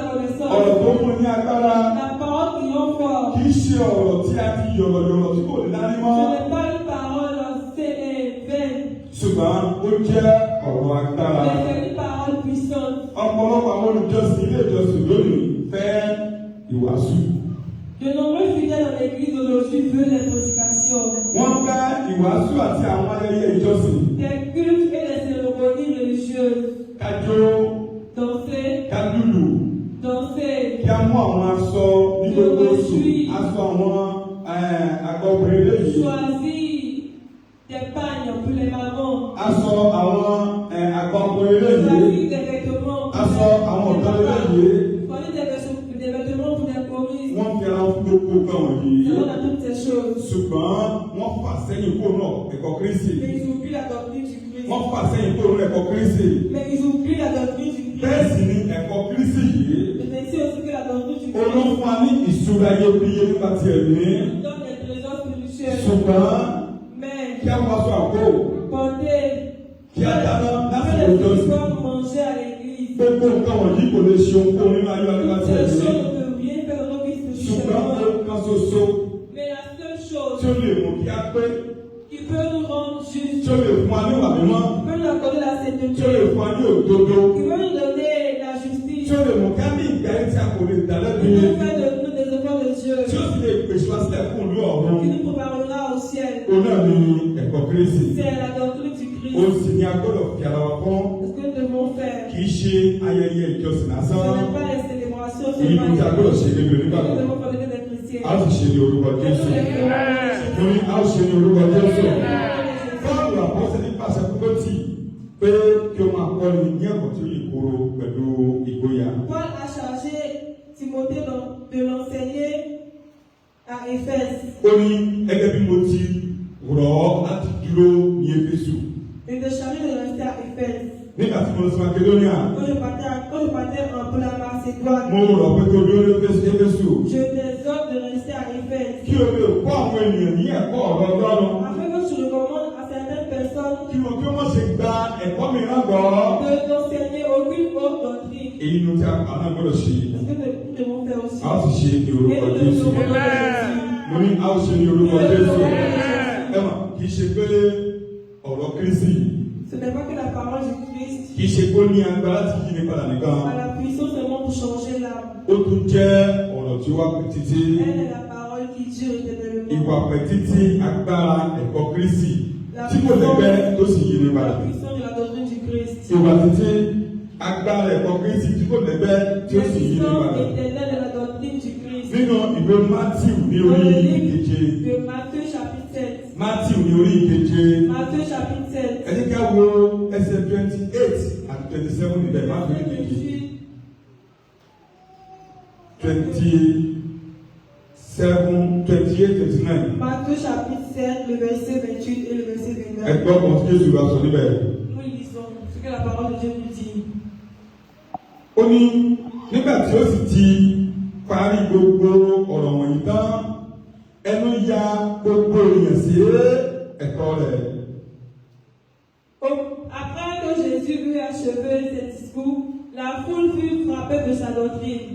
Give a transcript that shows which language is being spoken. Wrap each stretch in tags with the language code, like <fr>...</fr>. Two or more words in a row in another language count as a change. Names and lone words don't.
<yo>Ọ̀rọ̀ tó fún ní agbára.</yo> <fr>La parole qui rend fort.</fr> <yo>ṣe ọ̀rọ̀ tí a fi yọ̀rọ̀yọ̀rọ̀ tí kò ní lárí mọ́.</yo> <fr>Ce n'est pas une parole vaine.</fr> <yo>Ṣùgbọ́n ó jẹ́ ọ̀rọ̀ agbára.</yo> <fr>Mais c'est une parole puissante.</fr> <yo>Ọ̀pọ̀lọpọ̀ àwọn olùjọsìn ilé ìjọsìn lónìí fẹ́ ìwàásù.</yo> <fr>De nombreux fidèles dans l'église aujourd'hui veulent les prédications.</fr> <yo>Wọ́n fẹ́ ìwàásù àti àwọn ayẹyẹ ìjọsìn.</yo> <fr>Des cultes et des cérémonies religieuses.</fr> <yo>Kájó,</yo> <fr>Danser,</fr> <yo>kálùlù,</yo> <fr>danser,</fr> <yo>kí á mú àwọn aṣọ ní gbogbo oṣù, aṣọ àwọn àgbọ̀gbìn eléyìí.</yo> <fr>choisir des pagnes pour les mamans.</fr> <yo>Aṣọ àwọn àgbọ̀gbìn eléyìí.</yo> <fr>Choisir des vêtements pour</fr> <yo>Aṣọ àwọn ọ̀dọ́ eléyìí.</yo> <fr>choisir des vêtements pour les communes.</fr> <yo>Wọ́n fi ara fún gbogbo nǹkan wọ̀nyí.</yo> <fr>C'est dans toutes ces choses.</fr> <yo>Ṣùgbọ́n wọ́n fà sẹ́yìn kúrò náà ẹ̀kọ́ Kristi.</yo> <fr>Mais ils oublient la doctrine du Christ.</fr> <yo>Wọ́n fà sẹ́yìn kúrò náà ẹ̀kọ́ Kristi.</yo> <fr>Mais ils oublient la doctrine du Christ.</fr> <yo>Bẹ́ẹ̀ sì ni ẹ̀kọ́ Kristi yìí.</yo> <fr>Mais c'est aussi que la doctrine du Christ</fr> <yo>Olóhùn wa ní ìṣúra iyebíye nípa ti ẹ̀mí.</yo> <fr>donne des trésors spirituels.</fr> <yo>Ṣùgbọ́n</yo> <fr>Mais</fr> <yo>kí á wá sọ àpò.</yo> <fr>porter,</fr> <yo>Kí á dáná láti</yo> <fr>que les</fr> <yo>ọjọ́ sí.</yo> <fr>enfants manger à l'église.</fr> <yo>Gbogbo nǹkan wọ̀nyí kò lè ṣe ohunkóhun nínú ayé nípa ti</yo> <fr>Ces</fr> <yo>ẹ̀mí.</yo> <fr>choses ne peuvent rien faire dans nos vies</fr> <yo>Ṣùgbọ́n</yo> <fr>spirituellement.</fr> <yo>ohun kan ṣoṣo</yo> <fr>Mais la seule chose</fr> <yo>tí ó lè mú kí á pé,</yo> <fr>qui peut nous rendre justes,</fr> <yo>tí ó lè fún wa ní ìwà mímọ́,</yo> <fr>qui peut nous accorder la</fr> <yo>tí ó lè</yo> <fr>sainteté,</fr> <yo>fún wa ní òdodo,</yo> <fr>qui peut nous donner la</fr> <yo>tí</yo> <fr>justice,</fr> <yo>ó lè mú ká ní ìgbé ayé tí a kò lè dá lẹ́bi,</yo> <fr>qui peut faire de nous des enfants de Dieu,</fr> <yo>tí ó sì lè pèsè wá sílẹ̀ fún ìlú ọ̀run.</yo> <fr>qui nous préparera au ciel.</fr> <yo>Òun náà ni ẹ̀kọ́ Kristi.</yo> <fr>C'est la doctrine du</fr> <yo>Ó</yo> <fr>Christ.</fr> <yo>sì ní a gbọ́dọ̀ fi ara wa fún.</yo> <fr>Ce que nous devons faire,</fr> <yo>Kì í ṣe ayẹyẹ ìjọsìn</yo> <fr>ce</fr> <yo>lásán.</yo> <fr>n'est pas les célébrations, ce</fr> <yo>Èyí</yo> <fr>n'est</fr> <yo>kò</yo> <fr>pas</fr> <yo>tí a gbọ́dọ̀ ṣe gẹ́gẹ́</yo> <fr>nous</fr> <yo>onígbàgbọ́.</yo> <fr>devons fabriquer des chrétiens.</fr> <yo>A ó sì ṣe ní orúkọ</yo> <fr>Nous</fr> <yo>Jésù.</yo> <fr>devons</fr> <yo>Mo ní a ó ṣe ní orúkọ Jésù. Bọ́ọ̀lù àpọ́sẹ̀ ní pàṣẹ Tímótì pé kí o máa kọ́ni ní ẹ̀kọ́ tí ó yè kóró pẹ̀lú ìgboyà.</yo> <fr>Paul a chargé Timothée de l'enseigner à Éphèse</fr> <yo>Ó ní gẹ́gẹ́ bí mo ti rọ̀ ọ́ láti dúró ní Éfésù.</yo> <fr>et de charger de rester à Éphèse.</fr> <yo>Nígbà tí mo lọ sí Makedóníà,</yo> <fr>Quand je partais pour la Macédoine,</fr> <yo>mo rọ̀ pé kí o dúró ní Éfésù.</yo> <fr>je t'exhorte de rester à Éphèse.</fr> <yo>Kí o lè kọ́ àwọn ènìyàn ní ẹ̀kọ́ ọ̀rọ̀ Ọlọ́run.</yo> <fr>Afin que tu recommandes à certaines personnes</fr> <yo>Kí wọn kí wọ́n ṣe gba ẹ̀kọ́ mìíràn gbọ́.</yo> <fr>de t'enseigner aucune autre doctrine.</fr> <yo>Èyí ni tí a gbọ́dọ̀ ṣe.</yo> <fr>Parce que nous devons faire aussi.</fr> <yo>A ó sì ṣe ní</yo> <fr>Et</fr> <yo>orúkọ</yo> <fr>nous</fr> <yo>Jésù.</yo> <fr>devons faire</fr> <yo>Mo ní a ó ṣe ní orúkọ Jésù. Ẹ mọ̀, kì í ṣe pé ọ̀rọ̀ Kristi,</yo> <fr>Ce n'est pas que la parole du Christ</fr> <yo>kì í ṣe pé ó ní agbára láti yí ní padà nìkan.</yo> <fr>a la puissance seulement pour changer l'âme.</fr> <yo>Ó tún jẹ́ ọ̀rọ̀ tí ó wá pẹ́ títí.</yo> <fr>Elle est la parole qui dure éternellement.</fr> <yo>Ìwà pẹ́ títí agbára ẹ̀kọ́ Kristi tí kò lẹ́gbẹ́ tó sì yí ní padà.</yo> <fr>La puissance de la doctrine du Christ.</fr> <yo>Ìwà títí agbára ẹ̀kọ́ Kristi tí kò lẹ́gbẹ́ tí ó</yo> <fr>La</fr> <yo>sì yí ní</yo> <fr>puissance</fr> <yo>padà.</yo> <fr>éternelle de la doctrine du Christ.</fr> <yo>Nínú ìwé Mátíù ní</yo> <fr>Dans</fr> <yo>orí</yo> <fr>le livre</fr> <yo>ìkeje.</yo> <fr>de Matthieu chapitre 7.</fr> <yo>Mátíù ní orí ìkeje.</yo> <fr>Matthieu chapitre 7.</fr> <yo>Ẹ jẹ́ ká wo ẹsẹ̀ 28 àti 27 níbẹ̀ Mátíù ní ìkeje. 27, 28, 29.</yo> <fr>Matthieu chapitre 7, le verset 28 et le verset 29.</fr> <yo>Ẹ gbọ́ kan tí Jésù bá sọ níbẹ̀.</yo> <fr>Nous lisons ce que la parole de Dieu nous dit.</fr> <yo>Ó ní nígbà tí ó sì ti parí gbogbo ọ̀rọ̀ wọ̀nyí tán, ẹnu ya gbogbo èèyàn sí ẹ̀kọ́ rẹ̀.</yo> <fr>Après que Jésus eut achevé ses discours, la foule fut frappée de sa doctrine.</fr>